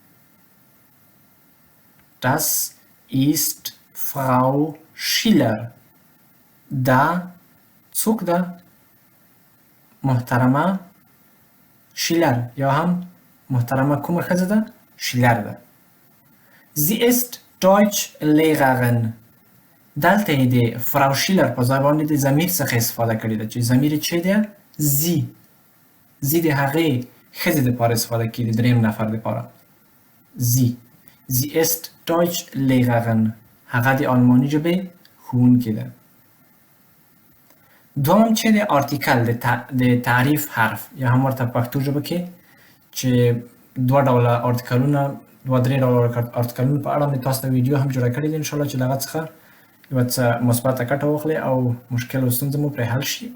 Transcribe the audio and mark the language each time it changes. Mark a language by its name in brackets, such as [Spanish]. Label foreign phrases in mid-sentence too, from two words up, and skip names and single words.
[German] Das ist Frau Schiller. [Pashto] دا څوک ده؟ محترمه شیلر، یا هم محترمه کومه ښځه ده؟ شیلر ده. [German] Sie ist Deutschlehrerin. [Pashto] دلته یې د فراو شیلر په ځای باندې د ضمیر څخه استفاده کړې ده چې ضمیر یې څه دی؟ [German] زی. [Pashto] زی د هغې ښځې دپاره استفاده کېږي، د درېیم نفر دپاره. [German] زی. Sie ist Deutschlehrerin. [Pashto] هغه د آلماني ژبې ښوونکې ده. دوم چې د آرتیکل د تعریف حرف، یا هم ورته پښتو ژبه کې چې دوه ډوله آرتیکلونه، دوه درې ډوله آرتیکلونو په اړه مې تاسو ته ویډیو هم جوړه کړې ده انشاءالله چې له هغه څخه یوه څه مثبته ګټه واخلئ او مشکل او ستونزه مو پرې حل شي.